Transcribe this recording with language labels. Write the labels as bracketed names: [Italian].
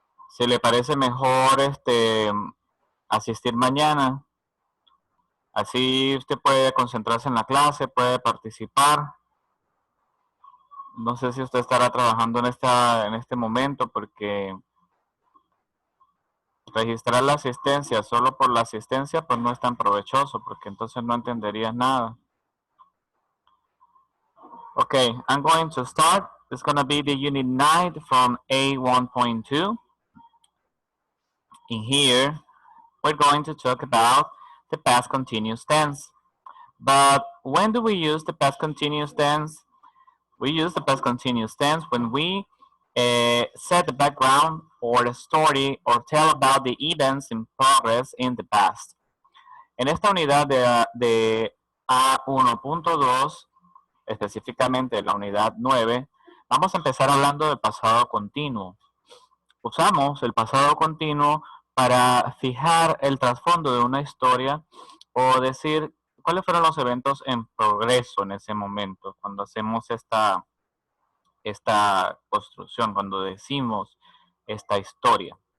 [Spanish] Si le parece mejor asistir mañana, así usted puede concentrarse en la clase, puede participar. No sé si usted estará trabajando en este momento, porque registrar la asistencia solo por la asistencia pues no es tan provechoso, porque entonces no entenderías nada. [English] Okay, I'm going to start. It's going to be the unit 9 from A1.2. In here, we're going to talk about the past continuous tense. But when do we use the past continuous tense? We use the past continuous tense when we set the background or the story or tell about the events in progress in the past. [Spanish] En esta unidad de A1.2, específicamente la unidad 9, vamos a empezar hablando del pasado continuo. Usamos el pasado continuo para fijar el trasfondo de una historia o decir cuáles fueron los eventos en progreso en ese momento, cuando hacemos esta construcción, cuando decimos esta historia.